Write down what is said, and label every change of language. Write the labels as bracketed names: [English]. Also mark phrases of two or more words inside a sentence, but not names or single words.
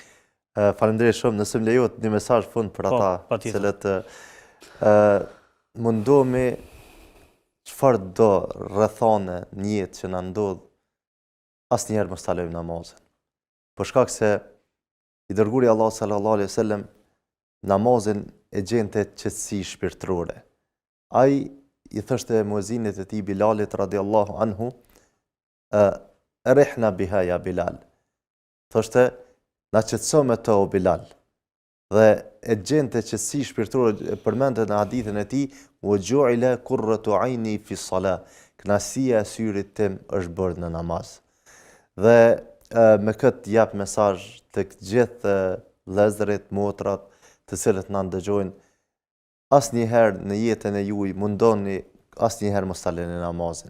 [Albanian] Falenderoj shumë, nëse më lejohet një mesazh fund për ata cilët mundohemi çfarë do rrethone në jetë që na ndodh, asnjëherë mos ta lejmë namazin. Për shkak se i dërguari Allah [Arabic] صلى الله عليه وسلم [Albanian] namazin e gjente qetësi shpirtërore. Ai i thoshte muezinit e tij Bilalit [Arabic] رضي الله عنه, "أرحنا بها يا بلال." [Albanian] Thoshte, "Na qetëso me të o Bilal." Dhe e gjente qetësi shpirtërore, përmendet në hadithin e tij, [Arabic] "وجعل قرة عيني في الصلاة." [Albanian] Kënaqësia e syrit tim është bërë në namaz. Dhe me këtë jap mesazh tek gjithë vëllezërit, motrat, të cilët na ndëgjojnë, asnjëherë në jetën e juaj mundoni asnjëherë mos ta lëni namazin.